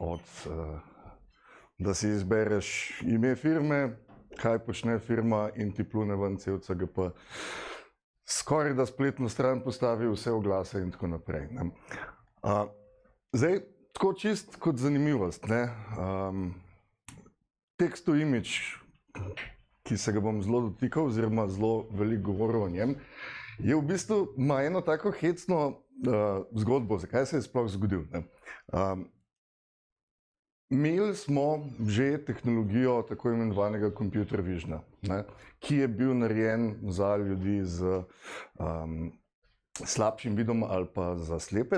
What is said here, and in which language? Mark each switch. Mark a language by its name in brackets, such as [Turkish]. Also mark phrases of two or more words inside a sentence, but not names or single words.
[Slovenian] Da si izbereš ime firme, kaj počne firma in ti plune ven cel CGP. Skoraj da spletno stran postavi vse oglase in tako naprej. Zdaj, tako čist kot zanimivost, [English] text to image, [Slovenian] ki se ga bom zelo dotikal oziroma zelo veliko govoril o njem, je v bistvu ima eno tako hecno zgodbo, zakaj se je sploh zgodil. Imeli smo že tehnologijo tako imenovanega [English] computer visiona, [Slovenian] ki je bil narejen za ljudi z slabšim vidom ali pa za slepe.